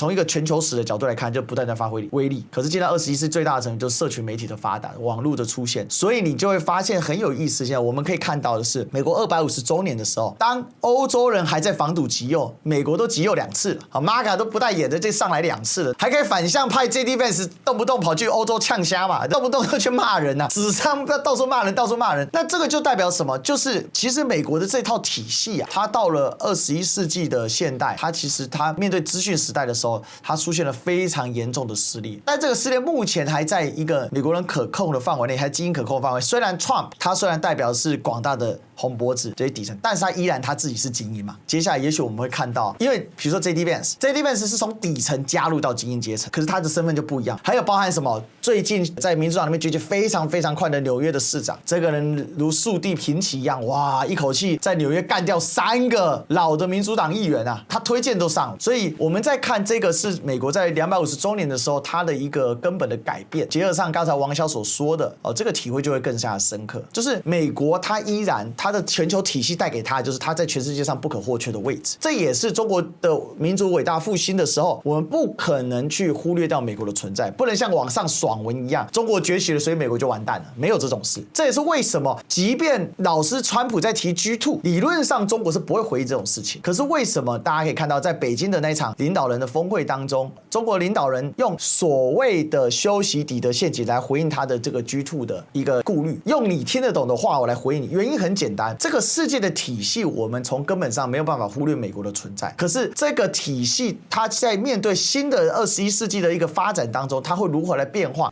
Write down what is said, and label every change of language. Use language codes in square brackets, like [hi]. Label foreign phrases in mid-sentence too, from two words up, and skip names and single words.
[zh] 從一個全球史的角度來看，就不斷的發揮威力。可是現在21世紀最大的成就就是社群媒體的發達，網絡的出現，所以你就會發現很有意思。現在我們可以看到的是，美國250週年的時候，當歐洲人還在防堵極右，美國都極右2次了，好 ，MAGA 都不帶演的，這上來2次了，還可以反向派 JD Vance 動不動跑去歐洲嗆蝦嘛，動不動就去罵人啊，紙上到處罵人，到處罵人。那這個就代表什麼？就是其實美國的這套體系啊，它到了21世紀的現代，它其實它面對資訊時代的時候，它出現了非常嚴重的撕裂。但這個撕裂目前還在一個美國人可控的範圍內，還精英可控的範圍。雖然 Trump 他雖然代表是廣大的紅脖子這些底層，但是他依然他自己是精英嘛。接下來也許我們會看到，因為比如說 JD Vance 是從底層加入到精英階層，可是他的身份就不一樣。還有包含什麼？最近在民主黨裡面崛起非常非常快的紐約的市長，這個人如樹地平起一樣，哇，一口氣在紐約幹掉3個老的民主黨議員啊，他推薦都上了。所以我們在看這個是美國在250週年的時候，它的一個根本的改變。結合上剛才王小所說的，這個體會就會更加的深刻。就是美國它依然它的全球體系帶給它，就是它在全世界上不可或缺的位置。這也是中國的民族偉大復興的時候，我們不可能去忽略掉美國的存在，不能像網上爽文一樣，中國崛起了，所以美國就完蛋了，沒有這種事。這也是為什麼，即便老師川普在提 G2，理論上中國是不會回應這種事情。可是為什麼大家可以看到，在北京的那場領導人的峰會當中，中國領導人用所謂的修習底德陷阱來回應他的這個 G2 的一個顧慮，用你聽得懂的話我來回應你。原因很簡單，這個世界的體系，我們從根本上沒有辦法忽略美國的存在。可是這個體系，它在面對新的21世紀的一個發展當中，它會如何來變化？